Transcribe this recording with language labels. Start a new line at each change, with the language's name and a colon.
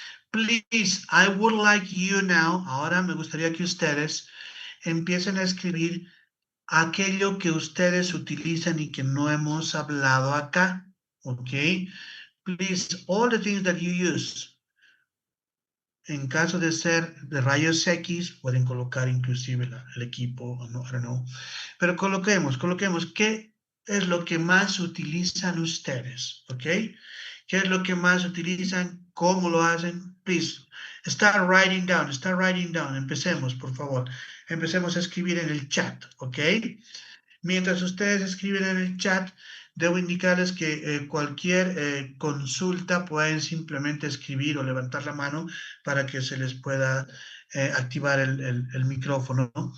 English: Please, I would like you now,
Spanish: ahora me gustaría que ustedes empiecen a escribir aquello que ustedes utilizan y que no hemos hablado acá, ¿ok?
English: Please, all the things that you use.
Spanish: En caso de ser de rayos X, pueden colocar inclusive el equipo, no,
English: I don't know.
Spanish: Pero coloquemos, ¿qué es lo que más utilizan ustedes? ¿Ok? ¿Qué es lo que más utilizan? ¿Cómo lo hacen?
English: Please, start writing down.
Spanish: Empecemos, por favor. Empecemos a escribir en el chat, ¿ok? Mientras ustedes escriben en el chat, debo indicarles que cualquier consulta pueden simplemente escribir o levantar la mano para que se les pueda activar el micrófono.